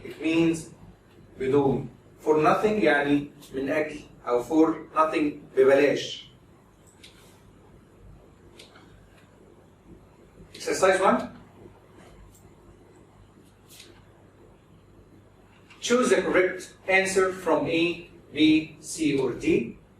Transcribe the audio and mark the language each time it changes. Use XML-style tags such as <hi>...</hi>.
<en>It means بدون. For nothing</en> <ar>يعني من أجل. أو</ar> <en>for nothing</en> <ar>ببلاش.</ar> <en>Exercise 1. Choose the correct answer from A, B, C, or D.</en>